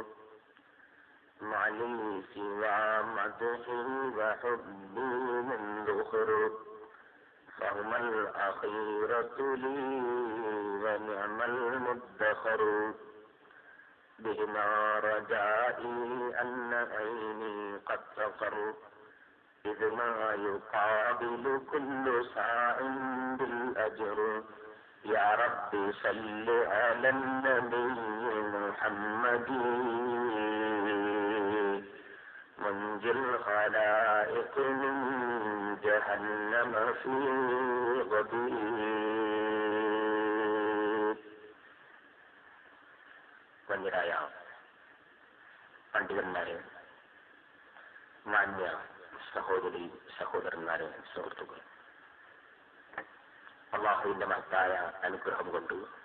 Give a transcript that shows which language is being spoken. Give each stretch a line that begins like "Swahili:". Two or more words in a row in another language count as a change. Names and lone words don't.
Arabic: معلي سوى مدحي وحبي من ذخر فهما الأخيرة لي ونعم المدخر بهما رجائي أن عيني قد تقر إذ ما يقابل كل ساع بالأجر. يا ربي صل على النبي محمد منجي الخلائق من جهنم في غدير.
Malayalam: വന്യരായ പണ്ഡിതന്മാരെ, മാന്യ സഹോദരി സഹോദരന്മാരെ, സുഹൃത്തുക്കൾ, അല്ലാഹുവിന്റെ മഹത്തായ അനുഗ്രഹം കൊണ്ട്